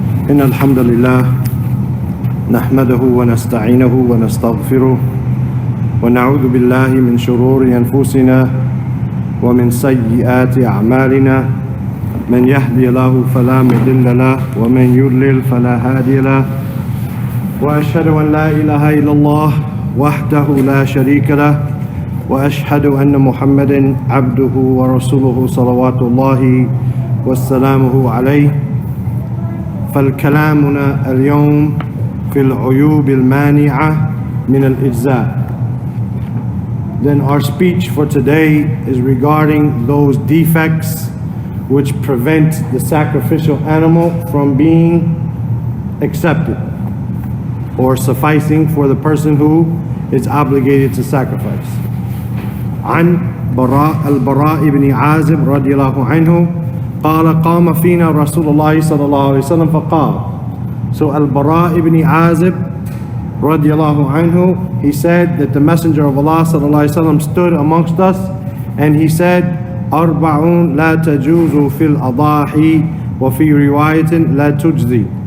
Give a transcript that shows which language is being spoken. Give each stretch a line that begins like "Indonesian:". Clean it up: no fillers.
Arabic: إن الحمد لله نحمده ونستعينه ونستغفره ونعوذ بالله من شرور أنفسنا ومن سيئات أعمالنا من يهدي الله فلا مضل له ومن يضلل فلا هادي له وأشهد أن لا إله إلا الله وحده لا شريك له وأشهد أن محمدا عبده ورسوله صلوات الله وسلامه عليه. فالكلامنا اليوم في العيوب المانعة من الإجزاء.
English: Then our speech for today is regarding those defects which prevent the sacrificial animal from being accepted or sufficing for the person who is obligated to sacrifice.
Arabic: عن البراء بن عازب رضي الله عنه قال قام فينا رسول الله صلى الله عليه وسلم فقال.
English: So Al-Bara ibn Azib radiallahu anhu, he said that the Messenger of Allah sallallahu alaihi wasallam stood amongst us and he said,
Arabic: أربعون لا تجوز في الأضاحي وفي رواية لا تجزي.